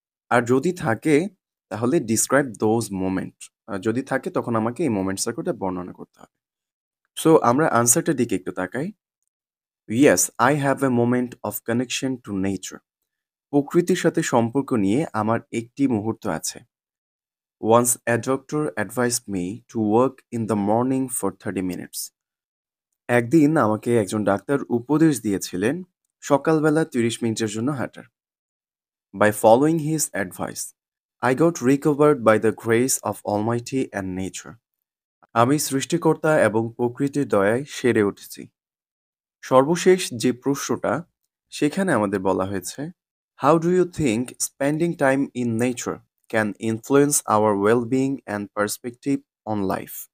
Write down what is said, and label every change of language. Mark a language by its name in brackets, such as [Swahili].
[Bangla] আর যদি থাকে তাহলে [English] Describe those moment. [Bangla] যদি থাকে তখন আমাকে এই মোমেন্টসের কথা বর্ণনা করতে হবে। সো আমরা আনসারটার দিকে একটু তাকাই। [English] Yes, I have a moment of connection to nature. [Bangla] প্রকৃতির সাথে সম্পর্ক নিয়ে আমার একটি মুহূর্ত আছে। [English] Once a doctor advised me to work in the morning for 30 minutes. [Bangla] একদিন আমাকে একজন ডাক্তার উপদেশ দিয়েছিলেন সকালবেলা 30 মিনিটের জন্য হাঁটার। [English] By following his advice, I got recovered by the grace of Almighty and nature. [Bangla] আমি সৃষ্টিকর্তা এবং প্রকৃতির দয়ায় সেরে উঠেছি। সর্বশেষ যে প্রশ্নটা সেখানে আমাদের বলা হয়েছে, [English] How do you think spending time in nature can influence our wellbeing and perspective on life?